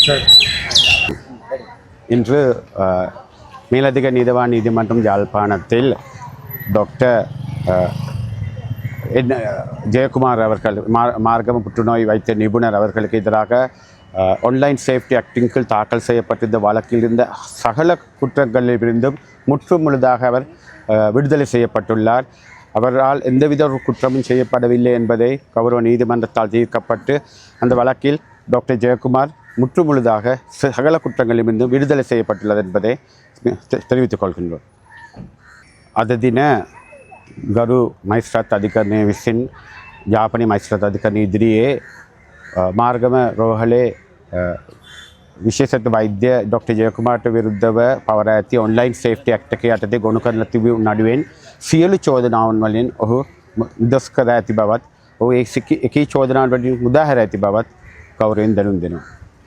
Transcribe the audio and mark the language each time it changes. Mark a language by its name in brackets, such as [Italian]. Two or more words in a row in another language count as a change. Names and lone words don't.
[Tamil] இன்று மேலதிக நீதிவான் நீதிமன்றம் யாழ்ப்பாணத்தில் டாக்டர் ஜெயக்குமார் அவர்கள் மார்கம புற்றுநோய் வைத்திய நிபுணர் அவர்களுக்கு எதிராக ஆன்லைன் சேஃப்டி ஆக்டின் கீழ் தாக்கல் செய்யப்பட்டிருந்த வழக்கில் இருந்த சகல குற்றங்களிலிருந்தும் முழுதாக அவர் விடுதலை செய்யப்பட்டுள்ளார். அவரால் எந்தவித ஒரு குற்றமும் செய்யப்படவில்லை என்பதை கௌரவ நீதிமன்றத்தால் தீர்க்கப்பட்டு அந்த வழக்கில் டாக்டர் ஜெயக்குமார் முழுதாக சகல குற்றங்களிலிருந்தும் விடுதலை செய்யப்பட்டுள்ளது என்பதை தெரிவித்துக் கொள்கின்றோம். [Sinhala] අද දින ගරු මෛත්‍රාත් අධිකරණය විසින් ජාපනයේ මෛත්‍රාත් අධිකරණය ඉදිරියේ මාර්ගම රෝහලේ විශේෂඥ වෛද්‍ය ඩොක්ටර් ජයකුමාරට විරුද්ධව පවරා ඇති ඔන්ලයින් සේෆ්ටි ඇක්ට් එක යටතේ ගොනු කරලා තිබූ නඩුවෙන් සියලු චෝදනාවන් වලින් ඔහු නිදොස් කර ඇති බවත් ඔහු එකී චෝදනාවන් වලින් මුදා හැර ඇති බවත් කවුරුවෙන් දැනුම් දෙනවා.